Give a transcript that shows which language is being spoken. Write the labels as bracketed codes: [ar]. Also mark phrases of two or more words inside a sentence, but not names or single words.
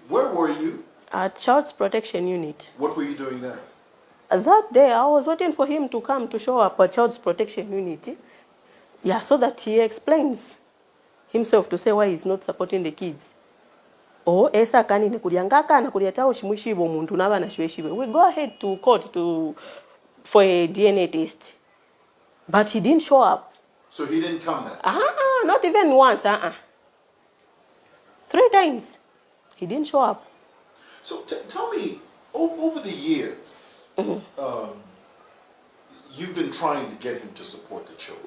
[en] Where were you? At Child Protection Unit. What were you doing there? That day I was waiting for him to come to show up at Child Protection Unit. Yeah, so that he explains himself to say why he's not supporting the kids. [bem] Oh, esa kanine kuliangaka na kuliatawo shimushibo muntu nabana shiwe. [en] We go ahead to court for a DNA test. But he didn't show up. So he didn't come back? Not even once. 3 times. He didn't show up. So tell me, over the years, you've been trying to get him to support the children.